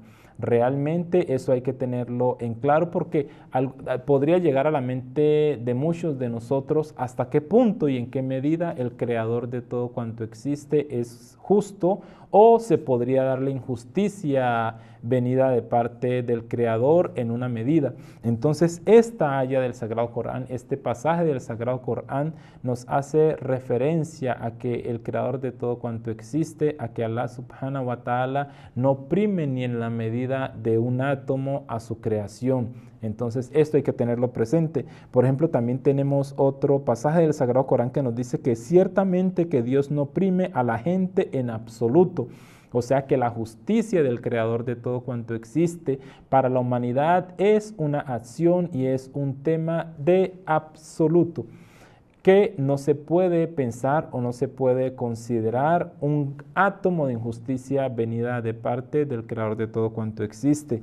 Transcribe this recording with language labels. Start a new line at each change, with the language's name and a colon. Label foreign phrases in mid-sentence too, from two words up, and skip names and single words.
Spanish: Realmente eso hay que tenerlo en claro, porque podría llegar a la mente de muchos de nosotros hasta qué punto y en qué medida el creador de todo cuanto existe es justo, o se podría dar la injusticia venida de parte del creador en una medida. Entonces, esta aya del Sagrado Corán, este pasaje del Sagrado Corán, nos hace referencia a que el creador de todo cuanto existe, a que Allah
Arabic: سبحانه وتعالى
Spanish: no oprime ni en la medida de un átomo a su creación. Entonces, esto hay que tenerlo presente. Por ejemplo, también tenemos otro pasaje del Sagrado Corán que nos dice que ciertamente que Dios no oprime a la gente en absoluto. O sea que la justicia del creador de todo cuanto existe para la humanidad es una acción y es un tema de absoluto, que no se puede pensar o no se puede considerar un átomo de injusticia venida de parte del creador de todo cuanto existe.